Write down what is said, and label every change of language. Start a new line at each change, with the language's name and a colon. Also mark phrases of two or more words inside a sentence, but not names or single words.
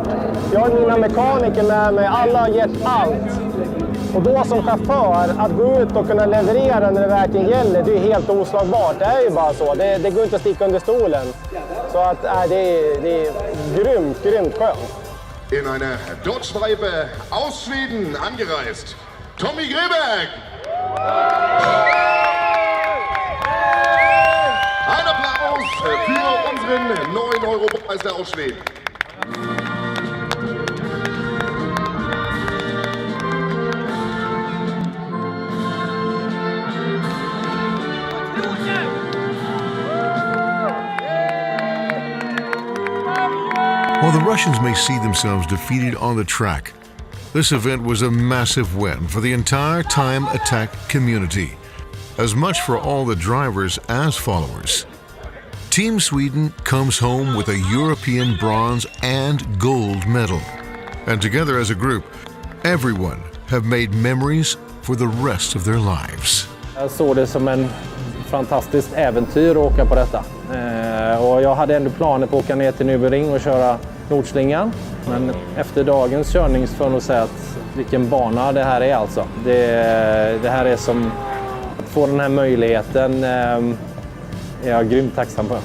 Swedish: Jag har mina mekaniker med mig. Alla har gett allt. Och då som chaufför, att gå ut och kunna leverera när det verkligen gäller, det är helt oslagbart. Det är ju bara så. Det går inte att sticka under stolen. Så att det är grymt skönt.
German: In einer Dodge-Viper aus Schweden angereist, Tommy Greberg. Ein Applaus für unseren neuen Europameister aus Schweden.
English: While the Russians may see themselves defeated on the track, this event was a massive win for the entire time attack community, as much for all the drivers as followers. Team Sweden comes home with a European bronze and gold medal. And together as a group, everyone have made memories for the rest of their lives.
Swedish: Jag såg det som en fantastiskt äventyr att åka på detta. Och jag hade ändå planer på att åka ner till Nürburgring och köra Nordslingan. Men efter dagens körning får jag nog säga att vilken bana det här är alltså. Det här är som att få den här möjligheten är jag grymt tacksam på.